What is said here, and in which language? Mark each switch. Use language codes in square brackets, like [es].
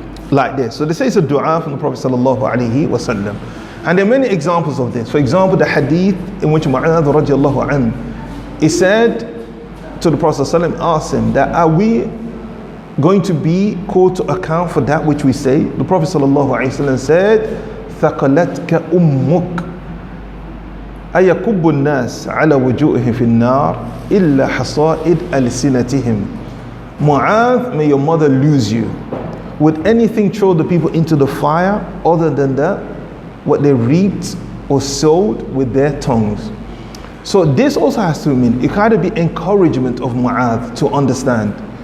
[en] Like this. So they say it's a dua from the Prophet sallallahu alaihi wasallam. And there are many examples of this. For example, the hadith in which Mu'adh radiallahu anhu, he said to the Prophet sallallahu alaihi wasallam, asked him that, are we going to be called to account for that which we say? The Prophet sallallahu alaihi wasallam said, [ar] ثَقَلَتْكَ أُمُّكَ أَيَكُبُّ النَّاسِ عَلَى وُجُوهِهِمْ فِي النَّارِ إِلَّا حَصَائِدْ أَلْسِنَتِهِمْ. [en] Mu'adh, may your mother lose you. Would anything throw the people into the fire other than that what they reaped or sowed with their tongues? So this also has to mean, it kind of be encouragement of Mu'adh to understand.